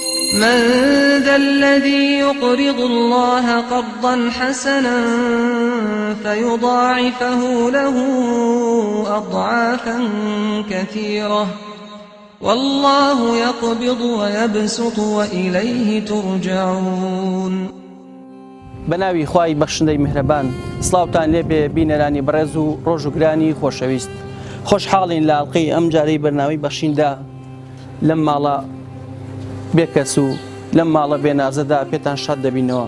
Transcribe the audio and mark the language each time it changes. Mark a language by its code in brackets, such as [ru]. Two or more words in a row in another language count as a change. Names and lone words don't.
[ar] من ذا الذي يقرض الله قرضا حسنا فيضاعفه له أضعافا كثيرة والله يقبض ويبسط وإليه ترجعون. [ckb] بناوی خوای بەخشندەی میهرەبان، سڵاوتان لێبێ بینەرانی بەڕێز و ڕۆژوگرانی خۆشەویست. خۆشحاڵین لە ئەڵقەی ئەم جارەی بەرنامەی بەخشیندا لەم ماڵە بێکەس و لەم ماڵە بێنازەدا پێتان شاد دەبینەوە.